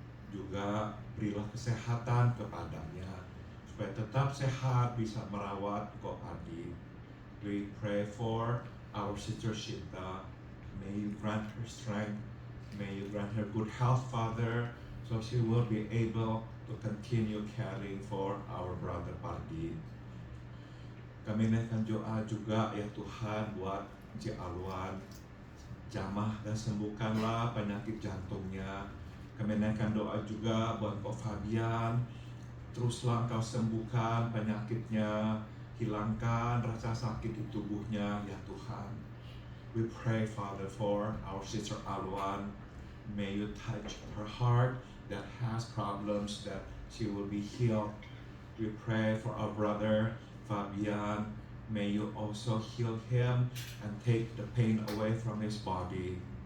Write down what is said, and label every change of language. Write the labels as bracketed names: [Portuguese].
[Indonesian] Juga berilah kesehatan kepadanya supaya tetap sehat bisa merawat Kok Adi. [English] We pray for our sister Sinta. May you grant her strength. May you grant her good health, Father, so she will be able to continue caring for our brother Pardi. [Indonesian] Kami naikkan doa juga ya Tuhan buat Cik Alwan. Jamah dan sembuhkanlah penyakit jantungnya. Kami naikkan doa juga buat Kok Fabian. Teruslah Engkau sembuhkan penyakitnya, hilangkan rasa sakit di tubuhnya ya Tuhan. [English] We pray, Father, for our sister Alwan. May you touch her heart that has problems, that she will be healed. We pray for our brother Fabian. May you also heal him and take the pain away from his body.